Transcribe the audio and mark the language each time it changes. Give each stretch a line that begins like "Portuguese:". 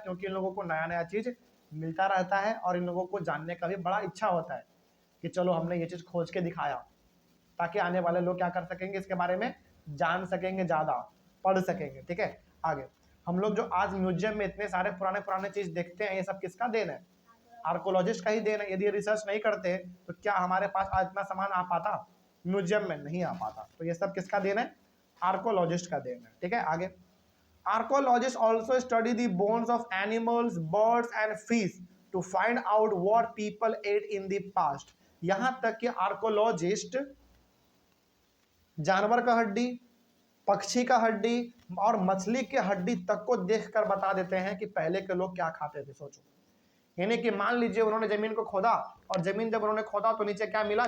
Hindi: क्योंकि इन लोगों को नया नया चीज़ मिलता रहता है और इन लोगों को जानने का भी बड़ा इच्छा होता है कि चलो हमने ये चीज़ खोज के दिखाया, ताकि आने वाले लोग क्या कर सकेंगे, इसके बारे में जान सकेंगे, ज़्यादा पढ़ सकेंगे। ठीक है, आगे हम लोग जो आज म्यूजियम में इतने सारे पुराने पुराने चीज़ देखते हैं, ये सब किसका देन है? आर्कोलॉजिस्ट का ही देन है। यदि रिसर्च नहीं करते तो क्या हमारे पास आज इतना सामान आ पाता? म्यूजियम में नहीं आ पाता। तो ये सब किसका देन है? आर्कोलॉजिस्ट का देन है। ठीक है, आगे
English: archaeologists also study the bones of animals, birds and fish to find out what people ate in the past।
Hindi: यहां तक कि आर्कोलॉजिस्ट जानवर का हड्डी, पक्षी का हड्डी और मछली के हड्डी तक को देखकर बता देते हैं कि पहले के लोग क्या खाते थे। सोचो, यानी कि मान लीजिए उन्होंने जमीन को खोदा और जमीन जब उन्होंने खोदा तो नीचे क्या मिला?